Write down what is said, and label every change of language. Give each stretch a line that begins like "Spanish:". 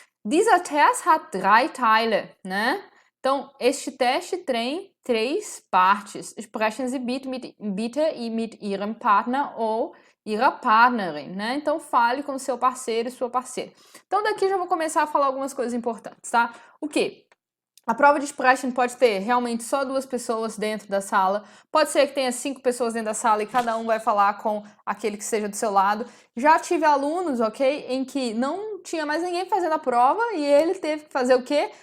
German: Dieser Test hat 3 Teile, né?
Portuguese: Então, este teste tem 3 partes.
German: Sprechen Sie bitte mit Ihrem Partner ou Ihrer Partnerin, né?
Portuguese: Então, fale com seu parceiro e sua parceira. Então, daqui já vou começar a falar algumas coisas importantes, tá? O quê? A prova de Sprechen pode ter realmente só 2 pessoas dentro da sala, pode ser que tenha 5 pessoas dentro da sala e cada um vai falar com aquele que esteja do seu lado. Já tive alunos, ok, em que não tinha mais ninguém fazendo a prova e ele teve que fazer o quê?